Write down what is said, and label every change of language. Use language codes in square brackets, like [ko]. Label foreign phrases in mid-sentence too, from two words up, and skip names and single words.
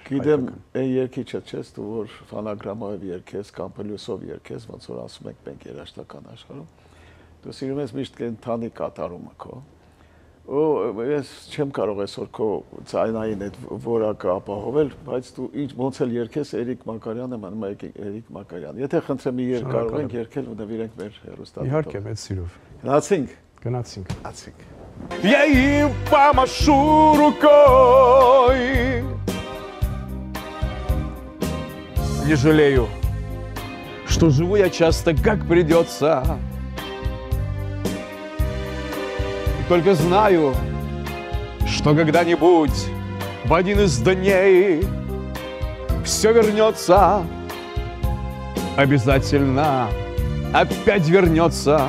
[hy] Գիտեմ, այն երգիչը չես դու որ ֆանագրամով երգես կամ պլյուսով երգես, ոնց որ ասում ենք մենք երաժշտական աշխարհում։ Դու սիրում ես միշտ կենթանի կատարումը քո։ Ու ես չեմ կարող այսօր քո ցայնային այդ որակը ապահովել, բայց դու ինչ ոնց էլ երգես Էրիկ Մակարյանը, մնում է Էրիկ Մակարյան։ Եթե խնդրեմ մի երգ կարող ենք երգել ու նվիրենք մեր հեռուստադիտողին։ Իհարկե, մեծ սիրով։ Գնացինք։ [ru] Я им помашу рукой, не жалею, что живу я часто, как придется. Только знаю, что когда-нибудь в один из дней все вернется, обязательно опять вернется.